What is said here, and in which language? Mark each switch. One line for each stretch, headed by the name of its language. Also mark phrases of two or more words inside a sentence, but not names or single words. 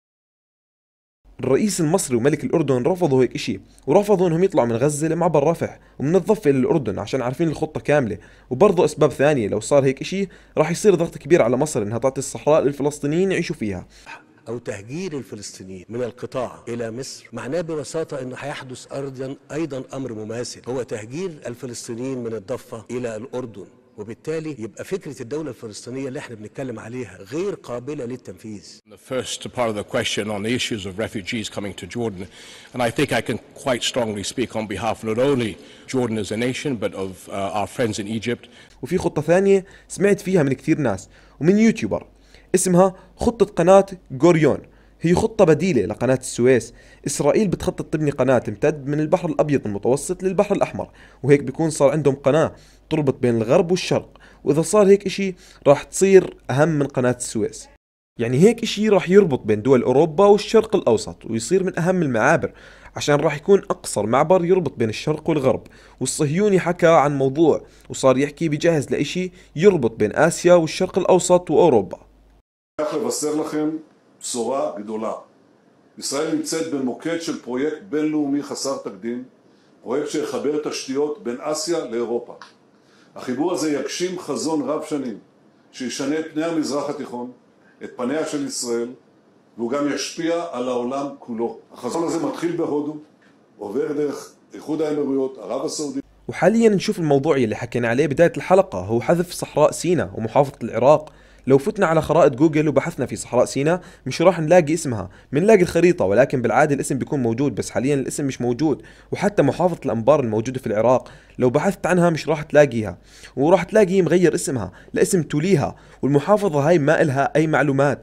Arabic: الرئيس المصري وملك الأردن رفضوا هيك إشي، ورفضوا إنهم يطلعوا من غزة لمعبر رفح ومن الضفة إلى الأردن عشان عارفين الخطة كاملة، وبرضه أسباب ثانية لو صار هيك إشي راح يصير ضغط كبير على مصر إنها تعطي الصحراء للفلسطينيين يعيشوا فيها. أو تهجير الفلسطينيين من القطاع إلى مصر معناه ببساطة أنه هيحدث أيضا أمر مماثل، هو تهجير الفلسطينيين من الضفة إلى الأردن، وبالتالي يبقى فكرة الدولة الفلسطينية اللي احنا بنتكلم عليها غير قابلة للتنفيذ.
English: The first part of the question on the issues of refugees coming to Jordan, and I think I can quite strongly speak on behalf not only Jordan as a nation but of our friends in Egypt.
Arabic: وفي خطة ثانية سمعت فيها من كثير ناس ومن يوتيوبر اسمها خطة قناة غوريون. هي خطة بديلة لقناة السويس. إسرائيل بتخطط تبني قناة تمتد من البحر الأبيض المتوسط للبحر الأحمر، وهيك بيكون صار عندهم قناة تربط بين الغرب والشرق، وإذا صار هيك إشي راح تصير أهم من قناة السويس. يعني هيك إشي راح يربط بين دول أوروبا والشرق الأوسط ويصير من أهم المعابر، عشان راح يكون أقصر معبر يربط بين الشرق والغرب. والصهيوني حكى عن موضوع وصار يحكي بجهز لإشي يربط بين آسيا والشرق الأوسط وأوروبا.
Hebrew: אני הולך לבשר לכם בשורה גדולה. ישראל נמצאת במוקד של פרויקט בינלאומי חסר תקדים, פרויקט שיחבר תשתיות בין אסיה לאירופה. החיבור הזה יגשים חזון רב שנים, שישנה את פני המזרח התיכון, את פניה של ישראל, והוא גם ישפיע על העולם כולו. החזון הזה מתחיל בהודו, עובר דרך איחוד האמירויות, ערב הסעודית.
Arabic: وحاليا نشوف الموضوع اللي حكينا عليه بداية الحلقة، هو حذف صحراء سيناء ومحافظة العراق. لو فتنا على خرائط جوجل وبحثنا في صحراء سيناء مش راح نلاقي اسمها، بنلاقي الخريطة ولكن بالعادة الاسم بيكون موجود، بس حاليا الاسم مش موجود. وحتى محافظة الأنبار الموجودة في العراق لو بحثت عنها مش راح تلاقيها، وراح تلاقي مغير اسمها لاسم توليها، والمحافظة هاي ما إلها أي معلومات.